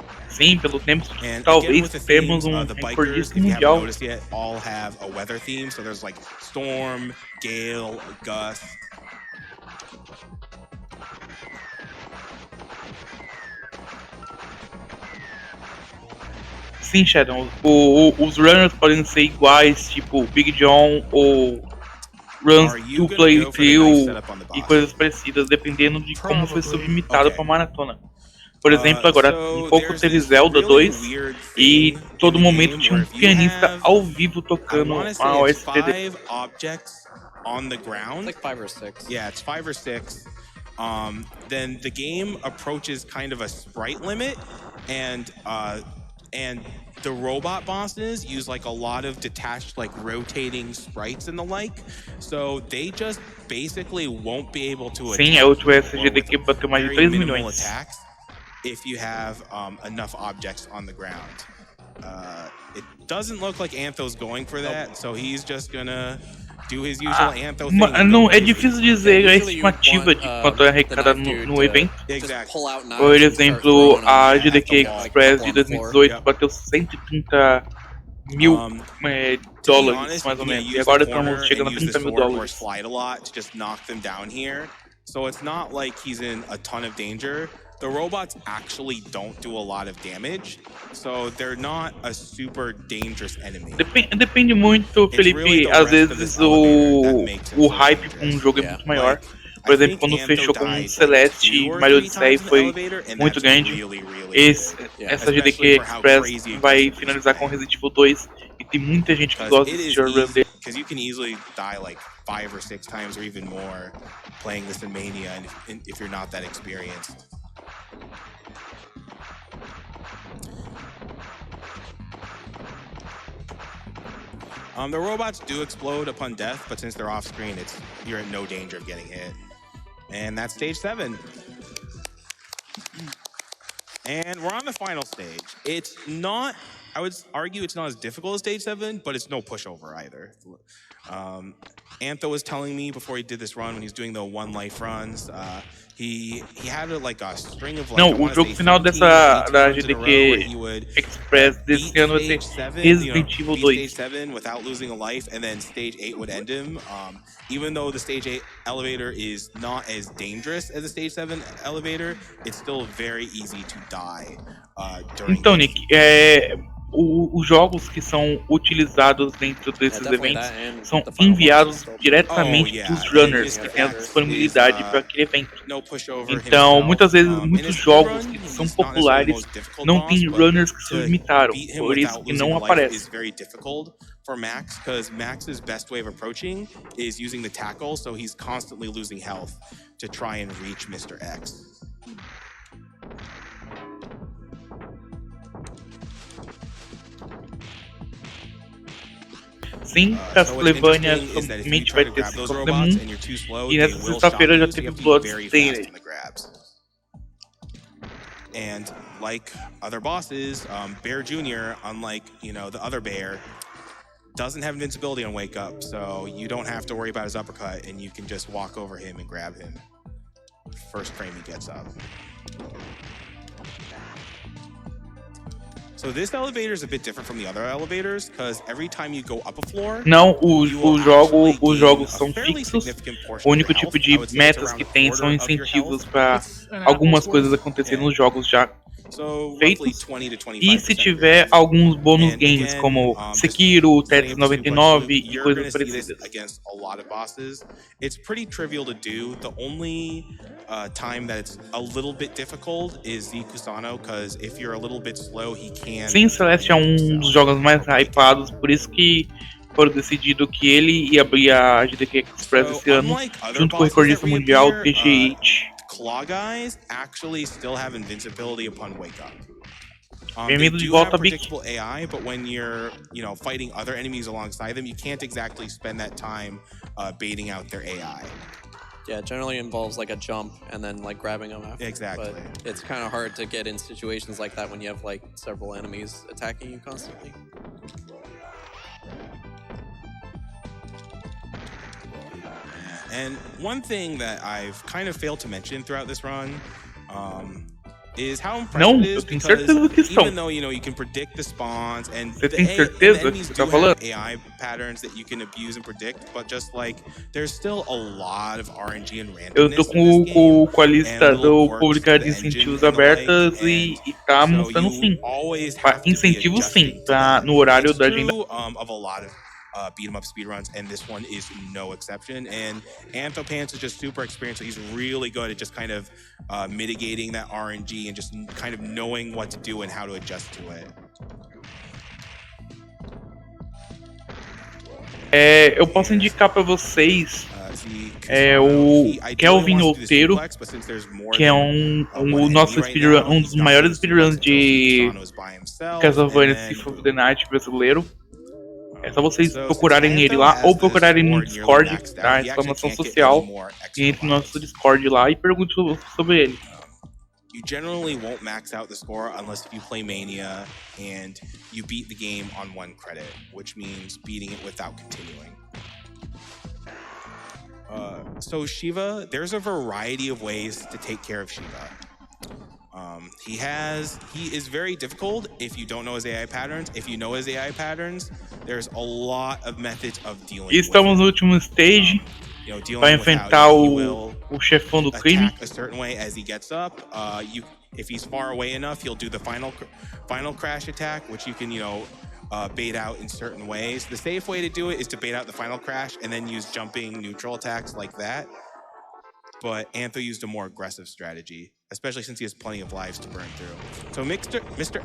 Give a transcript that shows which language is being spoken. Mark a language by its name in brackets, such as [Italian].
[Portuguese] Sim, pelo tempo, talvez temos recordista mundial. [English] Noticed yet, all have a weather theme, so there's like storm, gale, gust. [Portuguese] Sim, Shadow, os runners podem ser iguais, tipo Big John ou runs 2 play 3 e coisas parecidas, dependendo de como foi submitado para maratona. Por exemplo, agora um pouco teve Zelda 2 e todo momento tinha um pianista ao vivo tocando a OSTD. [English] On the ground, like 5 or 6. Yeah, it's 5 or 6. Then the game approaches kind of a sprite limit, and the robot bosses use like a lot of detached, like rotating sprites and the like, so they just basically won't be able to. [Portuguese] Sim, a última GDQ bateu mais de 3 milhões. [English] If you have enough objects on the ground. It doesn't look like Antho's going for that, so he's just gonna do his usual Antho thing. [Portuguese] Não, é difícil dizer a estimativa de quanto é arrecadado no evento. Por exemplo, a GDQx de 2018 bateu 130 mil dólares, mais ou menos, e agora estamos chegando a 30 mil dólares. [English] So it's not like he's in a ton of danger. The robots actually don't do a lot of damage, so they're not a super dangerous enemy. [Portuguese] Depende muito, Felipe. Às vezes o hype com um jogo é muito maior. Por exemplo, quando fechou com Celeste, Mario Odyssey foi muito grande. Essa GDQ Express vai finalizar com Resident Evil 2 e tem muita gente que gosta desse jogo. [English] Because you can easily die like 5 or 6 times or even more playing this in Mania, and if you're not that experienced. The robots do explode upon death, but since they're off screen, you're in no danger of getting hit. And that's stage 7. And we're on the final stage. It's not, I would argue it's not as difficult as stage 7, but it's no pushover either. Antho was telling me before he did this run, when he was doing the one life runs, he had a string of like, [Portuguese] não, o jogo final da GDQ Express desse ano vai ser Resident Evil 2. [English] Stage 7 without losing a life, and then stage 8 would end him. Even though the stage 8 elevator is not as dangerous as the stage 7 elevator, it's still very easy to die during. [Portuguese] Então, Nick, os jogos que são utilizados dentro desses eventos são enviados diretamente dos runners que têm a disponibilidade para aquele evento. Então, muitas vezes, muitos jogos que são populares não têm runners que se limitaram, por isso que não aparece. [English] For Max, because Max's best way of approaching is using the tackle, so he's constantly losing health to try and reach Mr. X. [Portuguese] Sim, Castlevania somente vai ter Second Moon, e nessa sexta-feira já teve Bloodstained. [English] And like other bosses, Bear Jr., unlike, the other Bear, doesn't have invincibility on Wake Up, so you don't have to worry about his uppercut, and you can just walk over him and grab him first frame he gets up. So this elevator is a bit different from the other elevators, because every time you go up a floor, [Portuguese] não, os jogos são fixos. O único tipo de metas que tem são incentivos para algumas coisas acontecerem nos jogos já feitos. E se tiver alguns bônus games como Sekiro, Tetris 99 e coisas parecidas. [English] It's pretty trivial to do. The only time that it's a little bit difficult is the Kusano, because if you're a little bit slow, he can. [Portuguese] Sim, Celeste é um dos jogos mais hypados, por isso que foram decidido que ele ia abrir a GDQ Express esse ano, junto com o recordista mundial TGH. [English] claw guys actually still have invincibility upon wake up. They do have predictable AI, but when you're, fighting other enemies alongside them, you can't exactly spend that time baiting out their AI. Yeah, it generally involves like a jump and then like grabbing them after. Exactly. But it's kind of hard to get in situations like that when you have like several enemies attacking you constantly. And one thing that I've kind of failed to mention throughout this run is how impressive it is, because even though you can predict the spawns and the enemies do have AI patterns that you can abuse and predict, but just like there's still a lot of RNG and randomness. [Portuguese] Eu tô com a lista do publicar de incentivos abertas e tá mostrando sim. Incentivos sim, tá no horário da agenda. [English] Of a lot of beat 'em up speedruns, and this one is no exception. And Anthopants is just super experienced, so he's really good at just kind of mitigating that RNG and just kind of knowing what to do and how to adjust to it. [Portuguese] Eu posso indicar para vocês o Kelvin Outeiro, que é um dos maiores speedruns de Castlevania Symphony of the Night brasileiro. É só vocês procurarem ele lá ou procurarem no Discord, tá? Exclamação social, e entre no nosso Discord lá e pergunte sobre ele. [English] You generally won't max out the score unless if you play Mania and you beat the game on 1 credit, which means beating it without continuing. So Shiva, there's a variety of ways to take care of Shiva. He is very difficult if you don't know his AI patterns. If you know his AI patterns, there's a lot of methods of dealing with it. [Portuguese] Estamos no último stage. Vai enfrentar o chefão do crime. [English] A certain way as he gets up. If he's far away enough, he'll do the final crash attack, which you can bait out in certain ways. The safe way to do it is to bait out the final crash and then use jumping neutral attacks like that. But Antho used a more aggressive strategy, especially since he has plenty of lives to burn through. So Mr.